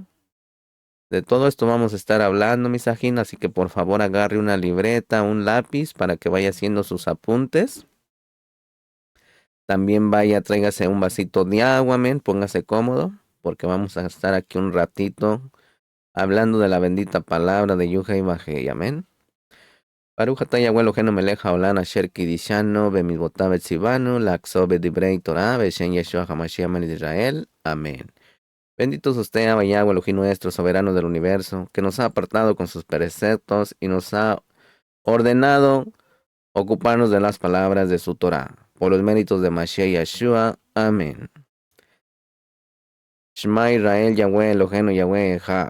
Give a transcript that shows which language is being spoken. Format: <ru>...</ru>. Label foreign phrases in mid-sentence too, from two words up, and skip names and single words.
<es>De todo esto vamos a estar hablando, misajín, así que por favor agarre una libreta, un lápiz para que vaya haciendo sus apuntes. También vaya, tráigase un vasito de agua, amén, póngase cómodo, porque vamos a estar aquí un ratito hablando de la bendita palabra de Yuha y Bajei, amén.</es> <he>ברוך אתה יהוה אלוהינו מלך העולם אשר קדשנו במצוותיו וציוונו לעסוק בדברי תורה בשם ישוע המשיח מלך ישראל.</he> <es>Amén. Bendito es usted, Abba Yahweh Elohim nuestro, soberano del universo, que nos ha apartado con sus preceptos y nos ha ordenado ocuparnos de las palabras de su Torah, por los méritos de Mashiach Yeshua. Amén.</es> <he>שמע ישראל, יהוה אלוהינו, יהוה אחד.</he>